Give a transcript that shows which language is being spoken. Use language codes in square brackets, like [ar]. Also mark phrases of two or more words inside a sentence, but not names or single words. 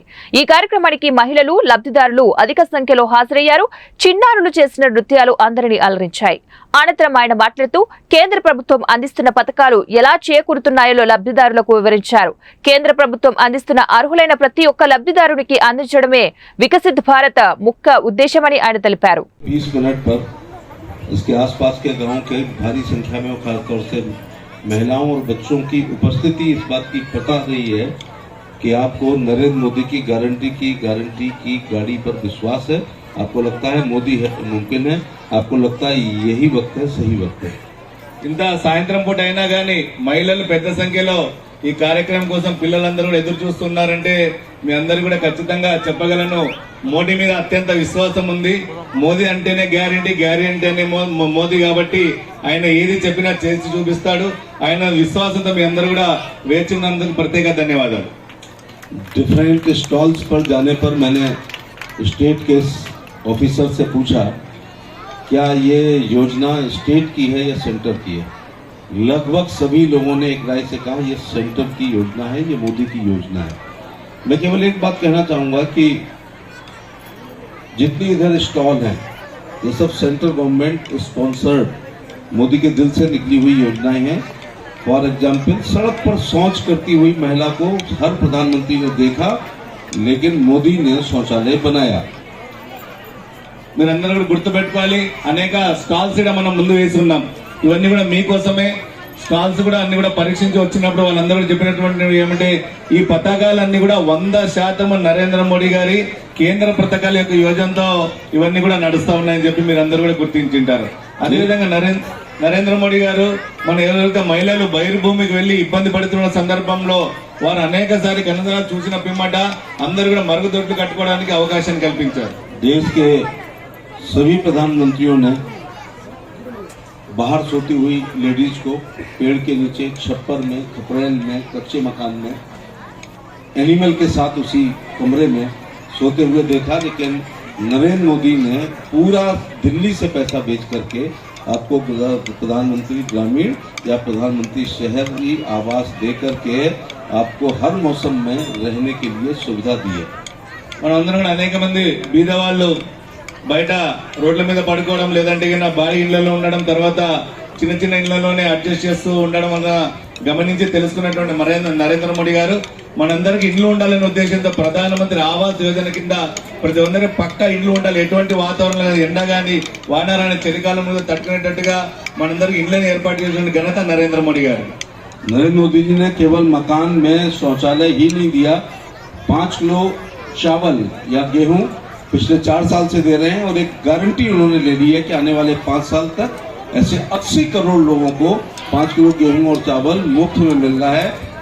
[te] ఈ కార్యక్రమానికి మహిళలు, లబ్ధిదారులు అధిక సంఖ్యలో హాజరయ్యారు। చిన్నారులు చేసిన నృత్యాలు అందరినీ అలరించాయి। అనంతరం ఆయన మాట్లాడుతూ కేంద్ర ప్రభుత్వం అందిస్తున్న పథకాలు ఎలా చేకూరుతున్నాయో లబ్ధిదారులకు వివరించారు। కేంద్ర ప్రభుత్వం అందిస్తున్న అర్హులైన ప్రతి ఒక్క లబ్ధిదారునికి అందించడమే వికసిత భారత ముఖ్య ఉద్దేశ్యమని ఆయన తెలిపారు। [hi] 20 मिनट पर इसके आसपास के गांव के भारी संख्या में खासतौर से महिलाओं और बच्चों की उपस्थिति इस बात की बता रही है कि आपको नरेंद्र मोदी की गारंटी की गाड़ी पर विश्वास है। आपको लगता है मोदी है मुमकिन है, आपको लगता है यही वक्त है, सही वक्त है। [te] ఇంత సాయంత్రం పూట అయినా గానీ మహిళలు పెద్ద సంఖ్యలో ఈ కార్యక్రమం కోసం పిల్లలందరూ కూడా ఎదురు చూస్తున్నారంటే మీ అందరూ కూడా ఖచ్చితంగా చెప్పగలను, మోడీ మీద అత్యంత విశ్వాసం ఉంది। మోదీ అంటేనే గ్యారెంటీ అంటేనే మోదీ కాబట్టి ఆయన ఏది చెప్పినా చేసి చూపిస్తాడు। ఆయన విశ్వాసంతో మీ అందరూ కూడా వేచి ఉన్నందుకు ప్రత్యేక ధన్యవాదాలు। [en] different stalls [hi] पर जाने पर मैंने स्टेट के ऑफिसर से पूछा क्या ये योजना स्टेट की है या सेंटर की है। लगभग सभी लोगों ने एक राय से कहा ये सेंटर की योजना है, ये मोदी की योजना है। मैं केवल एक बात कहना चाहूंगा कि जितनी इधर स्टॉल हैं ये सब [en] central government sponsored [hi] मोदी के दिल से निकली हुई योजनाएं हैं। [en] for example [hi] सड़क पर शौच करती हुई महिला को हर प्रधानमंत्री ने देखा, लेकिन मोदी ने शौचालय बनाया। [te] మీరందరూ కూడా గుర్తుపెట్టుకోవాలి, అనేక స్టాల్స్ కూడా మనం ముందు వేసి ఉన్నాం। ఇవన్నీ కూడా మీకోసమే స్టాల్స్ కూడా అన్ని కూడా పరీక్షించి వచ్చినప్పుడు వాళ్ళందరూ చెప్పినటువంటి ఏమంటే ఈ పథకాలన్నీ కూడా 100% నరేంద్ర మోడీ గారి కేంద్ర పథకాల యొక్క యోజనతో ఇవన్నీ కూడా నడుస్తా ఉన్నాయని చెప్పి మీరందరూ కూడా గుర్తించుంటారు। అదేవిధంగా నరేంద్ర మోడీ గారు మన ఎవరైతే మహిళలు బహిర్భూమికి వెళ్లి ఇబ్బంది పడుతున్న సందర్భంలో వారు అనేక సారి కనసరాలు చూసిన పిమ్మట అందరూ కూడా మరుగుదొడ్లు కట్టుకోవడానికి అవకాశం కల్పించారు। [hi] देश के सभी प्रधानमंत्रियों ने बाहर सोती हुई लेडीज को पेड़ के नीचे, छप्पर में, खपरेल में, कच्चे मकान में, एनिमल के साथ उसी कमरे में सोते हुए देखा। लेकिन नरेंद्र मोदी ने पूरा दिल्ली से पैसा बेच करके आपको प्रधानमंत्री ग्रामीण या प्रधानमंत्री शहरी आवास दे करके आपको हर मौसम में रहने के लिए सुविधा दी है। [te] మనందరం కూడా అనేక మంది బీద వాళ్ళు బయట రోడ్ల మీద పడుకోవడం, లేదంటే భారీ ఇళ్లలో ఉండడం, తర్వాత చిన్న చిన్న ఇళ్లలోనే అడ్జస్ట్ చేస్తూ ఉండడం వల్ల గమనించి తెలుసుకున్నటువంటి నరేంద్ర మోడీ గారు మనందరికి ఇండ్లు ఉండాలనే ఉద్దేశంతో ప్రధానమంత్రి ఆవాస్ యోజన కింద ప్రతి ఒక్కరికి పక్కా ఇండ్లు ఉండాలి, ఎటువంటి వాతావరణంలో ఎండ గాని వాన రాని చలికాలం మీద తట్టుకునేటట్టుగా మనందరికి ఇండ్లను ఏర్పాటు చేసిన ఘనత నరేంద్ర మోడీ గారు। [hi] नरेंद्र मोदी जी ने केवल मकान में शौचालय ही नहीं दिया, 5 किलो चावल या गेहूं पिछले 4 साल से दे रहे हैं और एक गारंटी उन्होंने ले ली है कि आने वाले 5 साल तक ऐसे 80 करोड़ लोगों को 5 किलो गेहूं और चावल मुफ्त में मिल रहा है।